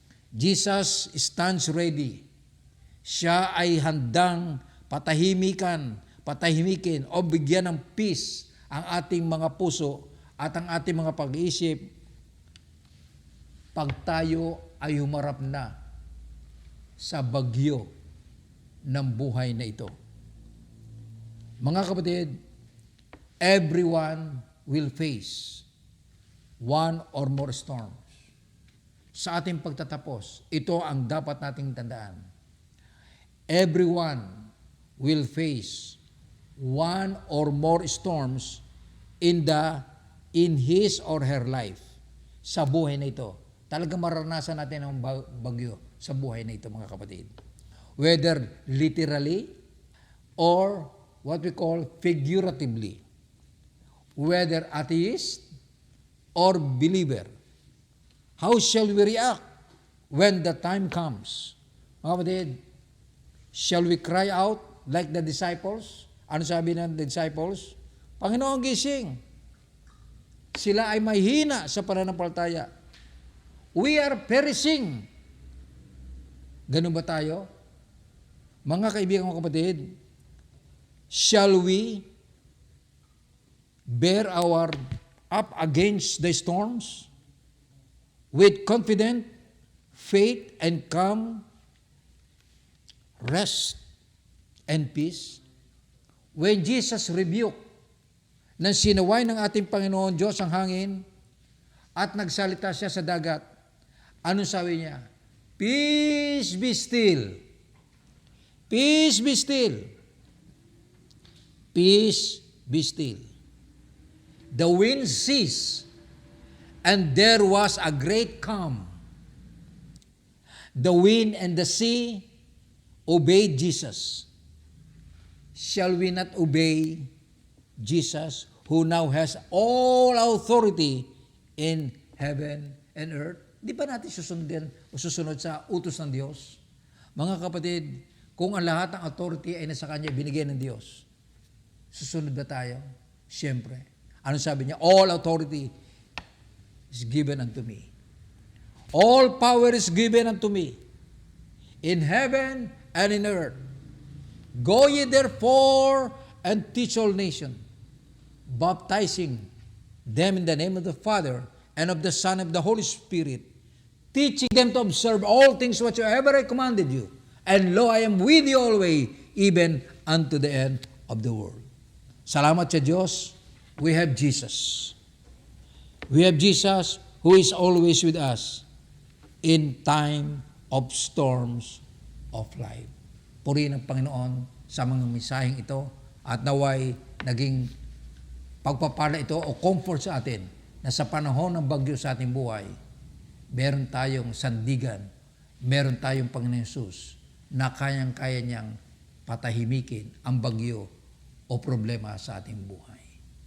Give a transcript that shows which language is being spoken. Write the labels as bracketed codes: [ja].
[en] Jesus stands ready. [tl] Siya ay handang patahimikin o bigyan ng peace ang ating mga puso at ang ating mga pag-iisip pag tayo ay humarap na sa bagyo ng buhay na ito. Mga kapatid, [en] everyone will face one or more storms. [tl] Sa ating pagtatapos, ito ang dapat nating tandaan. [en] Everyone will face one or more storms in his or her life. [tl] Sa buhay na ito, talagang mararanasan natin ang bagyo sa buhay na ito, mga kapatid. [en] Whether literally or what we call figuratively. Whether atheist or believer. How shall we react when the time comes? [tl] Mga kapatid, [en] shall we cry out like the disciples? [tl] Ano sabi ng disciples? Panginoon, gising. Sila ay mahina sa pananampalataya. [en] We are perishing. [tl] Ganun ba tayo? Mga kaibigan ko kapatid, [en] shall we bear our up against the storms with confident faith and calm rest and peace? When Jesus rebuked [tl] nang sinaway ng ating Panginoon Diyos ang hangin at nagsalita siya sa dagat, anong sabi niya? [en] Peace be still. Peace be still. Peace be still. The wind ceased, and there was a great calm. The wind and the sea obeyed Jesus. Shall we not obey Jesus, who now has all authority in heaven and earth? [tl] Di ba natin susunod sa utos ng Diyos? Mga kapatid, kung ang lahat ng authority ay nasa Kanya, binigay ng Diyos, susunod ba tayo? Siyempre. Ano sabi niya? [en] All authority is given unto me. All power is given unto me in heaven and in earth. Go ye therefore and teach all nations, baptizing them in the name of the Father and of the Son and of the Holy Spirit, teaching them to observe all things whatsoever I commanded you. And lo, I am with you always, even unto the end of the world. [tl] Salamat sa Diyos, [en] we have Jesus. We have Jesus who is always with us in time of storms of life. [tl] Purihin ang Panginoon sa mga misaheng ito at naway naging pagpapala ito o comfort sa atin na sa panahon ng bagyo sa ating buhay, meron tayong sandigan, meron tayong Panginoon Hesus na kayang-kaya niyang patahimikin ang bagyo o problema sa ating buhay.